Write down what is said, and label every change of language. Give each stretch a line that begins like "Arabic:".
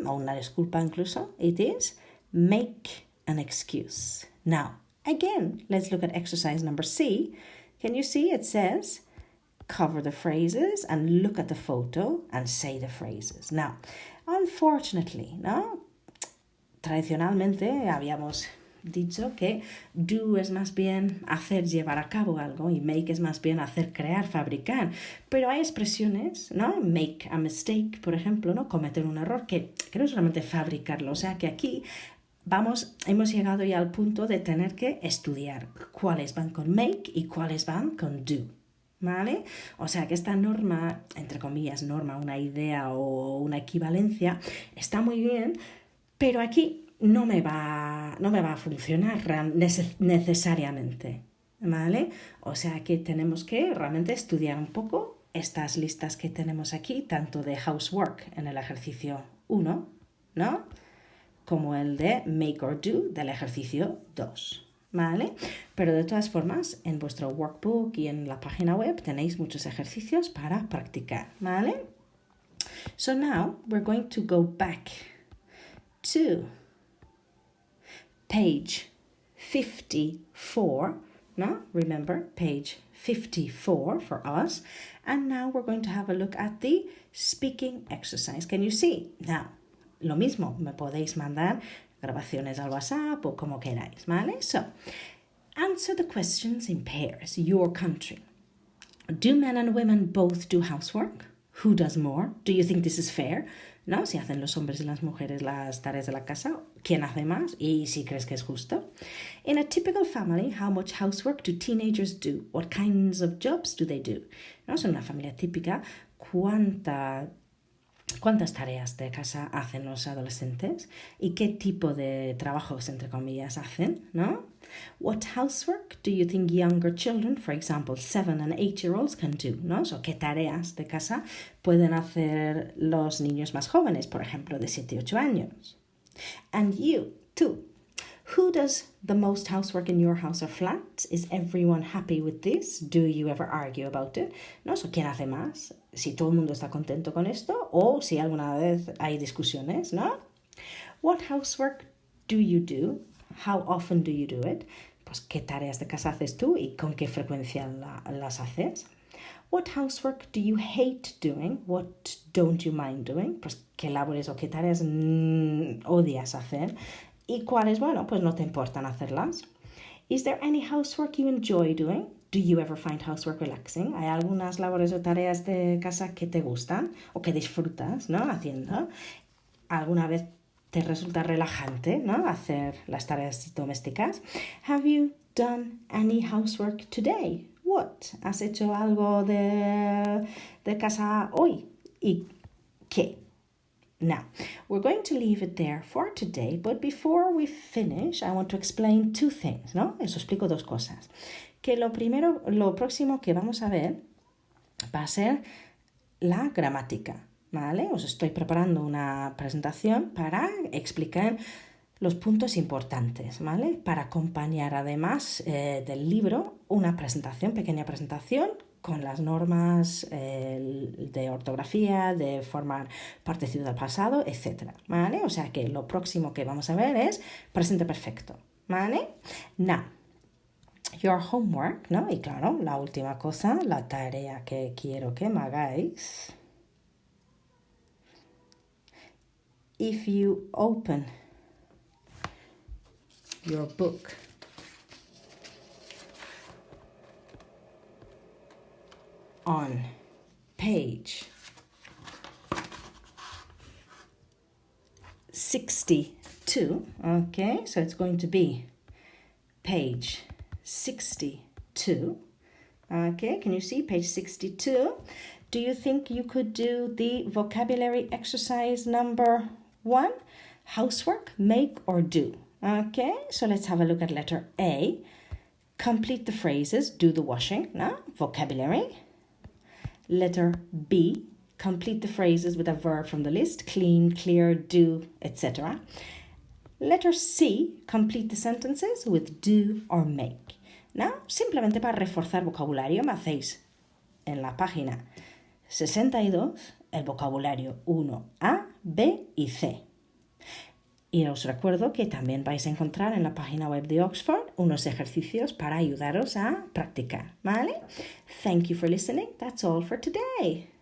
Spanish: O una disculpa incluso.
English: It is make an excuse. Now, again, let's look at exercise number C. Can you see it says cover the phrases and look at the photo and say the phrases. Now, unfortunately, ¿no?
Spanish: Tradicionalmente habíamos dicho que do es más bien hacer, llevar a cabo algo y make es más bien hacer, crear, fabricar. Pero hay expresiones, ¿no?
English: Make a mistake,
Spanish: por ejemplo, ¿no? Cometer un error, que no es solamente fabricarlo. O sea que aquí hemos llegado ya al punto de tener que estudiar cuáles van con make y cuáles van con do, ¿vale? O sea que esta norma, entre comillas, norma, una idea o una equivalencia, está muy bien, pero aquí no me va a funcionar necesariamente, ¿vale? O sea que tenemos que realmente estudiar un poco estas listas que tenemos aquí, tanto de housework en el ejercicio 1, ¿no? Como el de make or do del ejercicio 2, ¿vale? Pero de todas formas, en vuestro workbook y en la página web tenéis muchos ejercicios para practicar, ¿vale?
English: So now we're going to go back to page 54, no? Remember, page 54 for us. And now we're going to have a look at the speaking exercise. Can you see?
Spanish: Now, lo mismo, me podéis mandar grabaciones al WhatsApp o como queráis, ¿vale?
English: So, answer the questions in pairs. Your country. Do men and women both do housework? Who does more? Do you think this is fair?
Spanish: ¿No? Si hacen los hombres y las mujeres las tareas de la casa, ¿quién hace más? Y si crees que es justo.
English: In a typical family, how much housework do teenagers do? What kinds of jobs do they do?
Spanish: ¿No? En una familia típica, ¿cuántas tareas de casa hacen los adolescentes? ¿Y qué tipo de trabajos, entre comillas, hacen? ¿No?
English: What housework do you think younger children, for example, 7 and 8-year-olds, can do?
Spanish: ¿No? So, ¿qué tareas de casa pueden hacer los niños más jóvenes, por ejemplo, de 7 y 8 años?
English: And you, too. Who does the most housework in your house or flat? Is everyone happy with this? Do you ever argue about it?
Spanish: ¿No? So, ¿quién hace más? Si todo el mundo está contento con esto o si alguna vez hay discusiones, ¿no?
English: What housework do you do? How often do you do it?
Spanish: Pues, ¿qué tareas de casa haces tú y con qué frecuencia las haces?
English: What housework do you hate doing? What don't you mind doing?
Spanish: Pues, ¿qué labores o qué tareas odias hacer? ¿Y cuáles, bueno, pues no te importan hacerlas?
English: Is there any housework you enjoy doing? Do you ever find housework relaxing?
Spanish: ¿Hay algunas labores o tareas de casa que te gustan o que disfrutas, ¿no? Haciendo? ¿Alguna vez te resulta relajante, ¿no? Hacer las tareas domésticas?
English: Have you done any housework today? What?
Spanish: ¿Has hecho algo de casa hoy? ¿Y qué?
English: Now, we're going to leave it there for today, but before we finish, I want to explain 2 things, ¿no?
Spanish: Eso explico 2 cosas. Que lo próximo que vamos a ver va a ser la gramática, ¿vale? Os estoy preparando una presentación para explicar los puntos importantes, ¿vale? Para acompañar además del libro una pequeña presentación con las normas de ortografía, de formar participio del pasado, etc. ¿Vale? O sea que lo próximo que vamos a ver es presente perfecto, ¿vale? Now,
English: your homework,
Spanish: ¿no? Y claro, la última cosa, la tarea que quiero que me hagáis.
English: If you open your book on page 62, okay, so it's going to be page 62, okay, can you see page 62? Do you think you could do the vocabulary exercise number 1? Housework, make or do. Okay, so let's have a look at letter A. Complete the phrases, do the washing, no? Vocabulary. Letter B, complete the phrases with a verb from the list, clean, clear, do, etc. Letter C, complete the sentences with do or make.
Spanish: Now, simplemente para reforzar vocabulario me hacéis en la página 62 el vocabulario 1A, B y C. Y os recuerdo que también vais a encontrar en la página web de Oxford unos ejercicios para ayudaros a practicar, ¿vale?
English: Thank you for listening. That's all for today.